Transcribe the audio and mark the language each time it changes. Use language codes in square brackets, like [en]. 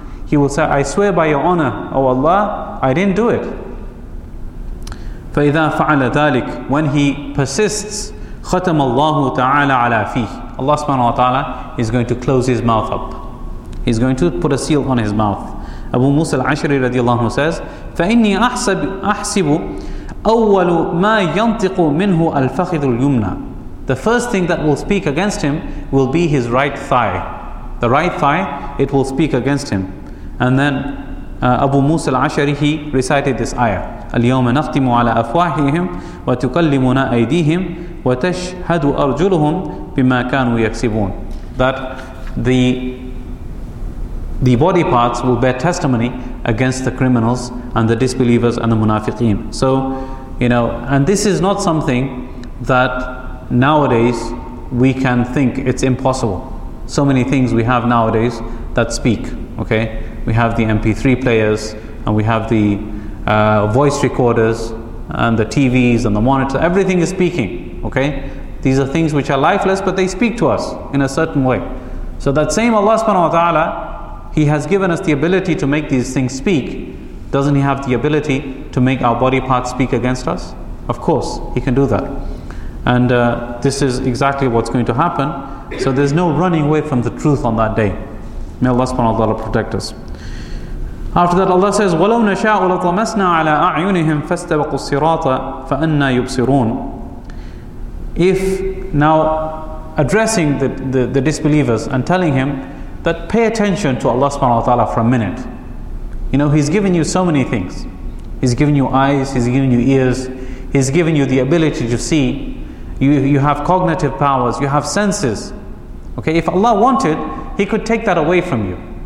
[en] He will say, I swear by your honor, O Allah, I didn't do it. [ar] فإذا فعل ذلك, [en] when he persists, [ar] ختم الله تعالى على فيه. [en] Allah subhanahu wa ta'ala is going to close his mouth up. He's going to put a seal on his mouth. Abu Musa al-Ash'ari radiallahu says, [ar] فإني أحسب أول ما ينطق منه الفخذ اليمنى. [en] The first thing that will speak against him will be his right thigh. The right thigh, it will speak against him. And then Abu Musa al-Ash'ari, he recited this ayah. [ar] اليوم نختم على أفواههم وتكلمنا أيديهم وتشهد أرجلهم بما كانوا يكسبون. [en] That the body parts will bear testimony against the criminals and the disbelievers and the munafiqeen. So, you know, and this is not something that nowadays we can think it's impossible. So many things we have nowadays that speak, okay? We have the MP3 players, and we have the voice recorders, and the TVs, and the monitor. Everything is speaking, okay? These are things which are lifeless, but they speak to us in a certain way. So that same Allah subhanahu wa ta'ala, he has given us the ability to make these things speak. Doesn't he have the ability to make our body parts speak against us? Of course, he can do that. And this is exactly what's going to happen. So there's no running away from the truth on that day. May Allah subhanahu wa ta'ala protect us. After that, Allah says, [ar] وَلَوْ نَشَاءُ لَطَمَسْنَا عَلَىٰ أَعْيُنِهِمْ فَاسْتَبَقُوا الصِّرَاطَ فَأَنَّا يُبْصِرُونَ. [en] If, now addressing the disbelievers and telling him that pay attention to Allah subhanahu wa ta'ala for a minute. You know, he's given you so many things. He's given you eyes, he's given you ears, he's given you the ability to see. You have cognitive powers, you have senses. Okay, if Allah wanted, he could take that away from you.